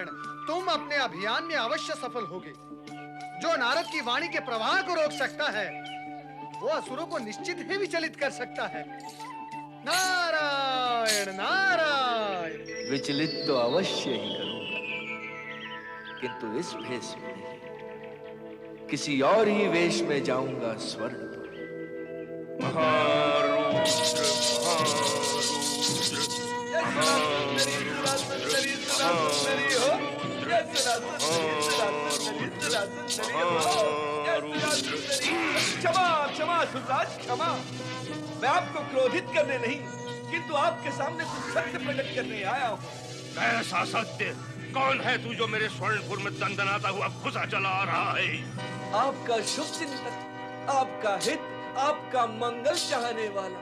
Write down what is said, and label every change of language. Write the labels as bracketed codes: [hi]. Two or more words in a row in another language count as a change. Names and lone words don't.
[hi] तुम अपने अभियान में अवश्य सफल होगे। जो नारद की वाणी के प्रवाह को रोक सकता है, वो असुरों को निश्चित ही विचलित कर सकता है। नारायण नारायण। विचलित तो अवश्य ही करूंगा, किंतु इस भेष में नहीं, किसी और ही वेश में जाऊंगा स्वर्ण पर। महारुद्र सुंदरी हो, जय सुरा सुंदरी सुरा सुंदरी सुरा सुंदरी। क्षमा क्षमा सुरराज क्षमा। मैं आपको क्रोधित करने नहीं किंतु आपके सामने कुछ सत्य प्रकट करने आया हूँ। कैसा सत्य? कौन है तू जो मेरे स्वर्णपुर में दंदनाता हुआ घुसा चला आ रहा है? आपका शुभ चिंतक, आपका हित, आपका मंगल चाहने वाला।